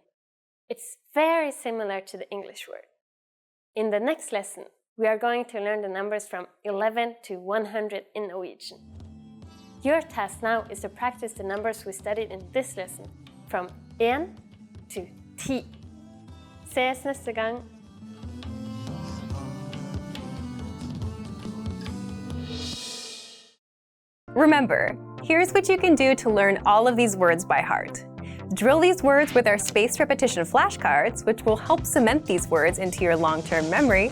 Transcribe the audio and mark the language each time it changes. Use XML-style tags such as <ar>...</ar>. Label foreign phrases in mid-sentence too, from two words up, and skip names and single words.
<en>It's very similar to the English word. In the next lesson, we are going to learn the numbers from 11 to 100 in Norwegian. Your task now is to practice the numbers we studied in this lesson from 1 to 10.</en> <no>Ses neste gang.</no> <en>Remember, here's what you can do to learn all of these words by heart. Drill these words with our spaced repetition flashcards, which will help cement these words into your long-term memory.</en>